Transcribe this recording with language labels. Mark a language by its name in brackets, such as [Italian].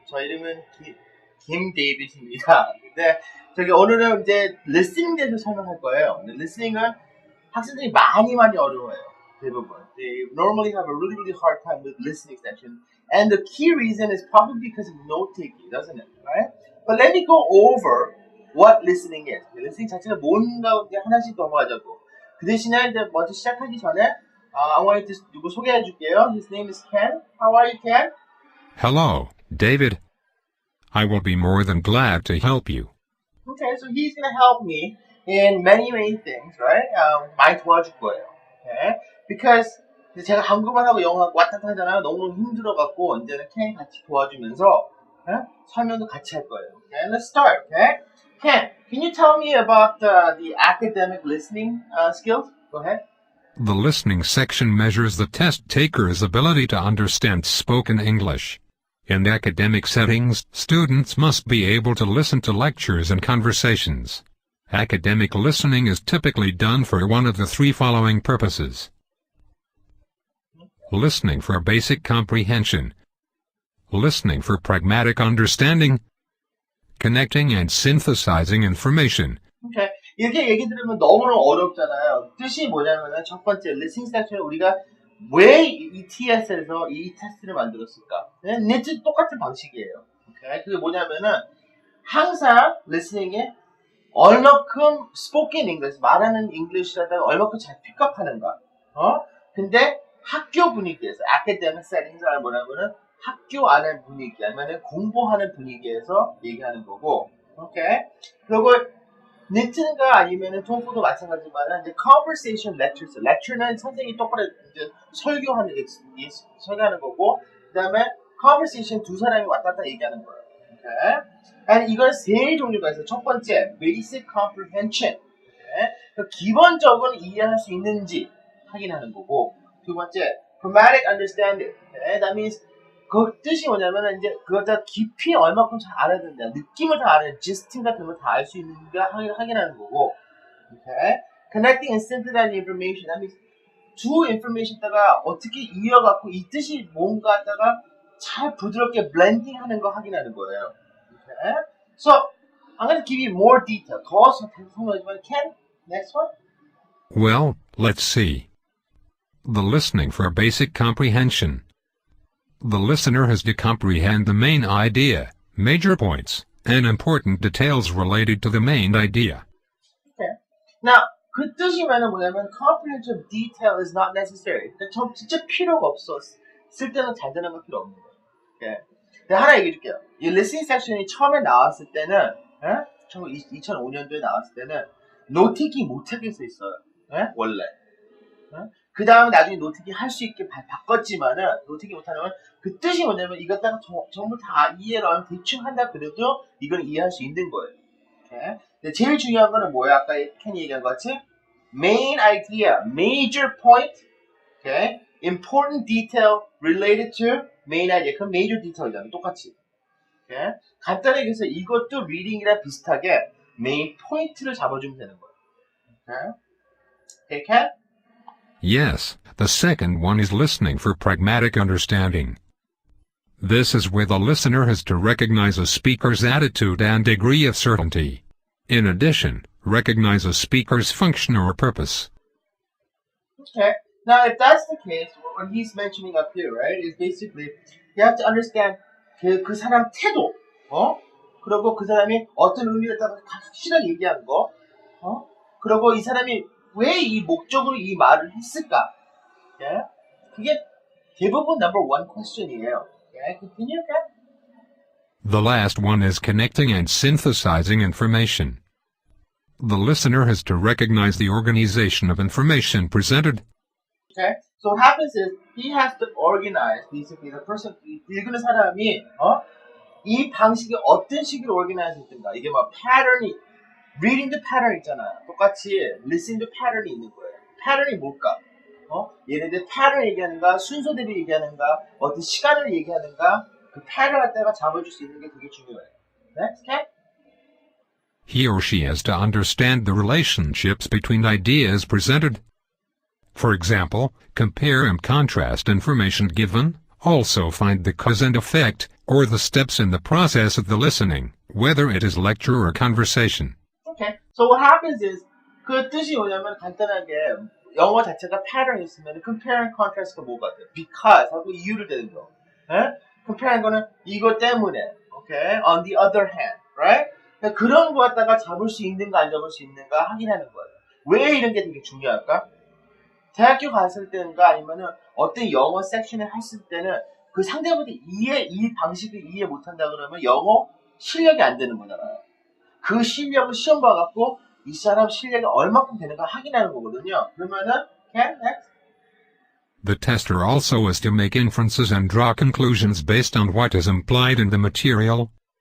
[Korean] 저 이름은 김 데이빗입니다. 근데 저기 오늘은 이제 listening 대해서 설명할 거예요. 근데 listening은 학생들이 많이 어려워요. 대부분. [English] They normally have a really hard time with listening section. And the key reason is probably because of note-taking, doesn't it? Right? But let me go over what listening is. [Korean] listening 자체가 뭔가 이제 하나씩 넘어가자고. 그 대신에 이제 먼저 시작하기 전에 [English] I wanted to [Korean] 누구 소개해 줄게요. [English] His name is Ken. How are you, Ken? Hello, David. I will be more than glad to help you. Okay, so he's gonna help me in many things, right? [Korean] 많이 도와줄 거예요. [English] Okay? Because [Korean] 제가 한국말하고 영어하고 왔다 갔다 하잖아요. 너무 힘들어갖고 이제는 Ken이 같이 도와주면서 설명도 같이 할 거예요. [English] Okay, let's start. Okay, Ken, can you tell me about the academic listening skills? Go ahead. The listening section measures the test taker's ability to understand spoken English. In academic settings, students must be able to listen to lectures and conversations. Academic listening is typically done for one of the three following purposes. Listening for basic comprehension. Listening for pragmatic understanding. Connecting and synthesizing information. Okay. [Korean] 이렇게 얘기 들으면 너무너무 어렵잖아요. 뜻이 뭐냐면은 첫 번째 listening section에 우리가 왜 이 TS에서 이 테스트를 만들었을까? 넷째 똑같은 방식이에요. [English] Okay? [Korean] 그게 뭐냐면은 항상 listening에 얼마큼 spoken English, 말하는 English라다가 얼마큼 잘 픽업하는가. 근데 학교 분위기에서 academic settings을 뭐냐면은 학교 안의 분위기 아니면 공부하는 분위기에서 얘기하는 거고. [English] 오케이? [Korean] 그리고 니트가 아니면은 통포도 마찬가지지만 이제 conversation lectures. lecture는 선생님이 똑바로 이제 설교하는 거고, 그다음에 conversation 두 사람이 왔다 갔다 얘기하는 거예요. [English] 오케이? [Korean] 이건 세 종류가 있어요. 첫 번째 basic comprehension. [English] 오케이? [Korean] 기본적으로 이해할 수 있는지 확인하는 거고, 두 번째 pragmatic understanding. [English] 오케이? That means [Korean] 그 뜻이 뭐냐면은 이제 그걸 다 깊이 얼마큼 잘 알아야 된다. 느낌을 다 알아야 gist 같은 걸 다 알 수 있는가 확인하는 거고. [English] Okay? Connecting and synthesizing information. That means [Korean] 두 information다가 어떻게 이어갖고 이 뜻이 뭔가 하다가 잘 부드럽게 blending 하는 거 확인하는 거예요. [English] Okay? So, I'm going to give you more detail. [Korean] 더 설명하지만 [English] Ken, next one. Well, let's see. The listening for basic comprehension. The listener has to comprehend the main idea, major points, and important details related to the main idea. Okay. Now, [Korean] 그 뜻이면은 뭐냐면 [English] comprehension of detail is not necessary. [Korean] 전 진짜 필요가 없어. 쓸 때는 잘 되는 거 필요 없는 거예요. [English] Okay. [Korean] 내가 하나 얘기해 줄게요. 이 listening section이 처음에 나왔을 때는 2005년도에 나왔을 때는 노트킹 못하게 써 있어요. 원래. 그 다음에 나중에 노트킹 할 수 있게 바꿨지만은 노트킹 못하면 그 뜻이 뭐냐면 이것 다 전부 다 이해를 하면 대충 한다 그래도 이건 이해할 수 있는 거예요. [English] Okay? [Korean] 근데 제일 중요한 거는 뭐야? 아까 켄이 얘기한 것 같이 main idea, major point, [English] okay? important detail related to main idea. [Korean] 그럼 [English] major detail이잖아. [Korean] 똑같이. [English] Okay? [Korean] 간단하게 해서 이것도 reading이랑 비슷하게 main point를 잡아주면 되는 거예요. [English] Okay? Okay, Ken? Yes, the second one is listening for pragmatic understanding. This is where the listener has to recognize a speaker's attitude and degree of certainty. In addition, recognize a speaker's function or purpose. Okay. Now, if that's the case, what he's mentioning up here, right, is basically you have to understand [Korean] 그 사람 태도, 그리고 그 사람이 어떤 의미를 따라 확실하게 얘기한 거, 그리고 이 사람이 왜 이 목적으로 이 말을 했을까? [English] Okay? [Korean] 그게 대부분 number one question이에요. [English] Okay? Continue, okay? The last one is connecting and synthesizing information. The listener has to recognize the organization of information presented. Okay? So what happens is he has to organize, basically, the person, [Korean] 읽는 사람이 이 방식이 어떤 식으로 organize 했던가. 이게 뭐 pattern이 reading the pattern 있잖아요. 똑같이 listening the pattern이 있는 거예요. pattern이 뭘까? 얘네들 pattern 얘기하는가, 순서대로 얘기하는가, 어떤 시간을 얘기하는가, 그 pattern 갖다가 잡아줄 수 있는 게 되게 중요해요. [English] Next, okay? He or she has to understand the relationships between ideas presented. For example, compare and contrast information given, Also find the cause and effect, or the steps in the process of the listening, whether it is lecture or conversation. Okay. So what happens is [Korean] 그 뜻이 뭐냐면 간단하게 영어 자체가 pattern 있으면 compare and contrast가 뭐가 돼? [English] Because [Korean] 하고 이유를 대는 거. 예? compare하는 거는 이거 때문에. [English] Okay. On the other hand, right? [Korean] 그러니까 그런 거 갖다가 잡을 수 있는가 안 잡을 수 있는가 확인하는 거예요. 왜 이런 게 되게 중요할까? 대학교 갔을 때인가 아니면은 어떤 영어 섹션을 했을 때는 그 상대방한테 이 방식을 이해 못한다 그러면 영어 실력이 안 되는 거잖아요. 그 실력을 시험 봐갖고 이 사람 실력이 얼마큼 되는가 확인하는 거거든요. 그러면은, [English] okay, next. The tester also is to make inferences and draw conclusions based on what is implied in the material.